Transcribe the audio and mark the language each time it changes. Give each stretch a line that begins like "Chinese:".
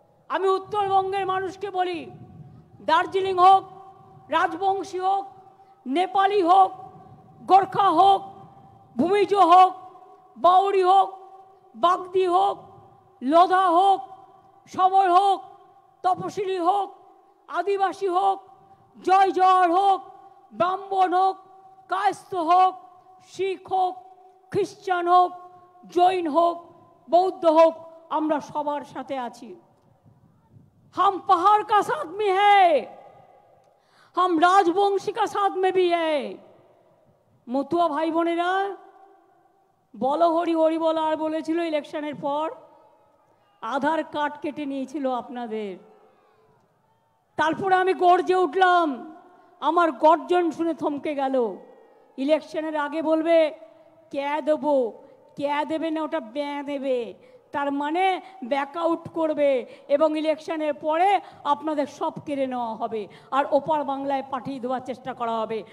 Bangla: আমি উত্তরবঙ্গের মানুষকে বলি, দার্জিলিং হোক, রাজবংশী হোক, নেপালি হোক, গোর্খা হোক, ভূমিজ হোক, বাউরি হোক, বাগদি হোক, লোধা হোক, সবর হোক, তপশিলি হোক, আদিবাসী হোক, জয় হোক, ব্রাহ্মণ হোক, কায়স্থ হোক, শিখ হোক, খ্রিস্টান হোক, জৈন হোক, বৌদ্ধ হোক, আমরা সবার সাথে আছি।
Hindi: हम पहाड़ का साथ में है, हम राजवंशी का साथ में भी है।
Bangla: মতুয়া ভাই বোনেরা বলো হরি হরি বল। আর বলেছিল ইলেকশনের পর আধার কার্ড কেটে নিয়েছিল আপনাদের। তারপরে আমি গর্জে উঠলাম, আমার গর্জন শুনে থমকে গেল। ইলেকশনের আগে বলবে কে দেবো, কে দেবে না, ওটা ব্যাঁ দেবে, তার মানে ব্যাকআউট করবে, এবং ইলেকশনের পরে আপনাদের সব কেড়ে নেওয়া হবে আর ওপার বাংলায় পাঠিয়ে দেওয়ার চেষ্টা করা হবে।